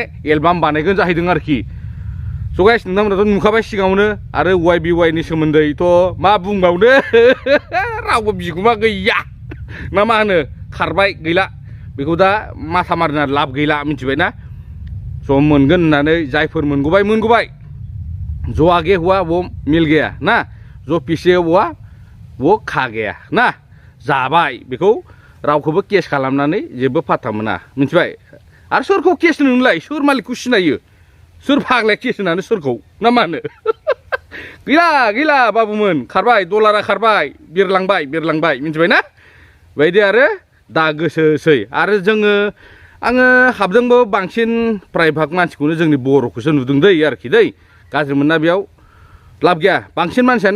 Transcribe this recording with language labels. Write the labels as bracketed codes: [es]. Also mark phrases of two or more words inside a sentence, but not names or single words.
[brx] एलबाम बानायगोन जाहैदों आरोखि स' गाइस नोंथांमोनाथ' नुखाबाय सिगाङावनो आरो वायनि सोमोन्दैथ' मा बुंबावनो रावबो बिगुमा गैया ना मा होनो खारबाय गैला बेखौ दा माथा मारिना लाब गैला मिथिबायना स' मोनगोन होननानै जायफोर मोनगौबाय [hi] जो आगे हुआ वो मिल गया ना जो पीछे हुआ वो खा गया ना [brx] जाबाय बेखौ रावखौबो केस खालामनानै जेबो फात्ता मोना मिथिबाय आरो सोरखौ केस नोंलाय सोर मालिकखौ सिनायो सोर फाग्लाया केस होनानै सोरखौ ना मा होनो गैला बाबुमोन खारबाय डलारा खारबाय बिरलांबाय मिथिबाय ना बायदि आरो दा गोसोसै आरो आङो हाबदोंबो बांसिन प्रायभाग मानसिखौनो जोंनि बर'खौसो नुदों दै आरोखि दै गाज्रि मोनना बेयाव लाब गैया बांसिन मानसियानो